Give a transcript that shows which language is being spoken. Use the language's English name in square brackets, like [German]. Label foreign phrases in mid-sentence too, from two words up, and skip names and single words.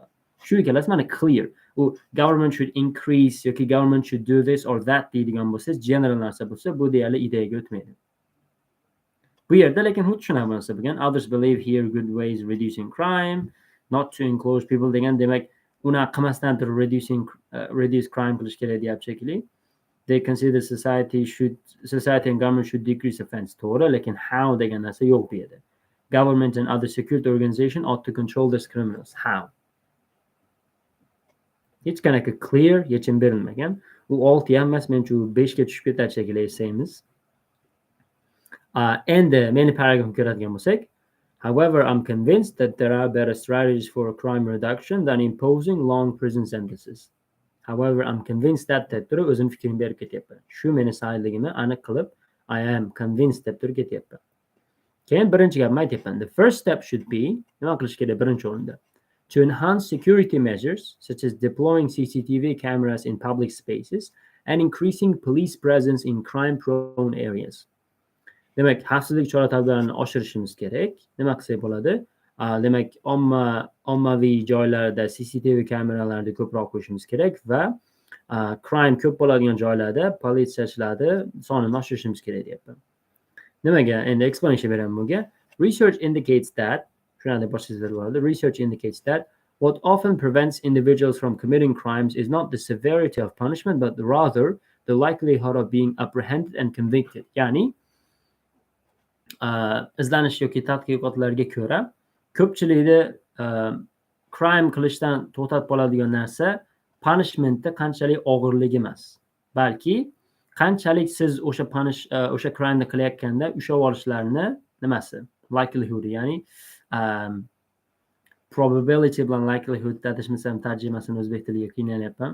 [Uzbek] Shu ikkalasi mana clear. U [English] government should increase [Uzbek] yoki [English] government should do this or that [Uzbek] deydigan bo'lsa, general narsa bo'lsa, bu deyarli ideyaga o'tmaydi. Bu yerda lekin xuddi shunaqa narsa bo'lgan. [English] Others believe here good ways reducing crime, not to enclose people [Uzbek] degan, demak, uni qilmasdan turib [English] reduce crime [Uzbek] qilish kerak deyapti shekilli. [English] They consider society and government should decrease offense. [Uzbek] To'g'ri, lekin how degan narsa yo'q bu yerda. [English] Government and other security organization ought to control these criminals. How? [Uzbek] Hech qanaqa clear yechim berilmagan. U 6 ham emas, menimcha 5 ga tushib ketadi shekilli essayimiz. Endi meni paragrafni ko'radigan bo'lsak, [English] however, I'm convinced that there are better strategies for crime reduction than imposing long prison sentences. However, I'm convinced that [Uzbek] deb turib o'zim fikrimni berib ketyapman. Shu meni sayligimni aniq qilib, [English] I am convinced [Uzbek] deb turib ketyapman. Keyin birinchi gapni aytyapman. [English] The first step should be, [Uzbek] nima qilish kerak birinchi o'rinda? [English] To enhance security measures such as deploying CCTV cameras in public spaces and increasing police presence in crime-prone areas. [Uzbek] Demak, xavfsizlik chora-tadbirlarini oshirishimiz kerak. Nima qilsak bo'ladi? Demak, ommaviy joylarda CCTV kameralarni ko'proq qo'yishimiz kerak va crime ko'p bo'ladigan joylarda politsiyachilarni sonini oshirishimiz kerak deyapman. Nimaga? Endi explanation beraman bunga. [English] Research indicates that what often prevents individuals from committing crimes is not the severity of punishment, but rather the likelihood of being apprehended and convicted. [Uzbek] Ya'ni izlanish yoki tadqiqotlarga ko'ra ko'pchilikni crime qilishdan to'xtatib qoladigan narsa punishmentda qanchalik og'irligi emas, balki qanchalik siz o'sha crime ni qilayotganda ushlab olishlarni nimasi, likelihood, ya'ni probability bilan likelihood adashmasam tarjimasini o'zbek tiliga qiynalyapman.